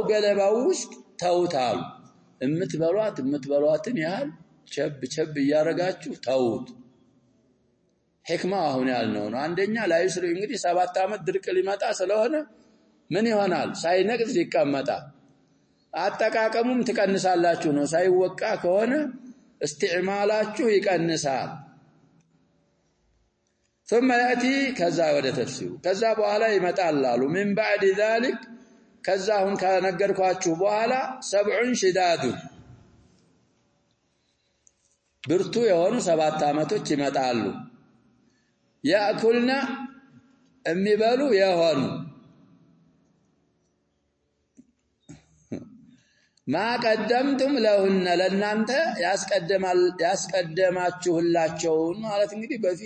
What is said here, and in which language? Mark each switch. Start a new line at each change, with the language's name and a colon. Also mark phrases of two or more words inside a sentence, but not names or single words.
Amharic: ገለባው ውስጥ ተውታሉ። የምትበሏትን ያህል ቸብ እያረጋችሁ ተውት። ህክማ አሁን ያልነው ነው። አንደኛ ላይስሩ እንግዲህ 7 ዓመት ድርቅ ሊመጣ ስለሆነ ምን ይሆናል ሳይነቅዝ ይቀመጣል። አጠቃቀሙም ትቀንሳላችሁ ነው። ሳይወቃ ከሆነ استعمالاችሁ ይቀንሳል።
Arabic: ثم ياتي
Amharic: ከዛ ወደ ተፍሲሩ ከዛ በኋላ ይመጣል አሉ
Arabic: من بعد ذلك
Amharic: ከዛ አሁን ከነገርኳችሁ በኋላ 7 ሽዳዱ ብርቱ የሆኑ 7 ዓመቶች ይመጣሉ። ያእኩልና የሚበሉ የሆኑ
Arabic: ما قدمتم لهن
Amharic: ለናንተ ያስቀደማችሁላቸውን ማለት እንግዲህ በፊት